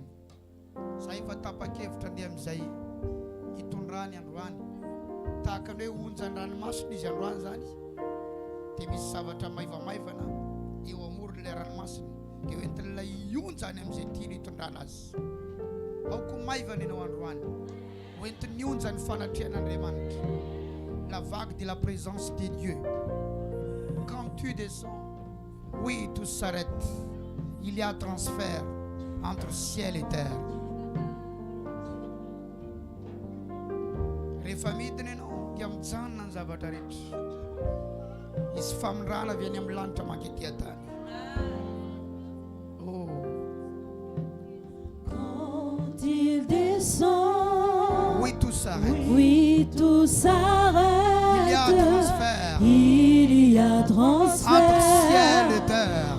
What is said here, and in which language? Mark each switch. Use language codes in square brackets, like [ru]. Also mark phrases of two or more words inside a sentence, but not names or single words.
[mg] Zay fa tapa-kevitra andeha amin'izay hitondrany androany, tahaka ny hoe onjan-dranomasina izy androany zany. Dia misy zavatra maivamaivana eo amoron'ilay ranomasina, dia hoentin'ilay onjany amin'izay tiany hitondrana azy. Aoko maivana ianao androany, hoentin'ny onjany fanatrian'Andriamanitra. [fr] La vague de la présence de Dieu. Quand tu descends, oui, tout s'arrête. Il y a transfert entre ciel et terre. [mg] Refamidiny diam mijanona ny zavatra rehetra. Isy famindrana avy any amin'ny lanitra manketia tany. Oh. [fr] Quand il descend, Oui, tout s'arrête. oui, tout s'arrête. Il y a transfert Il y a transfert entre ciel et terre.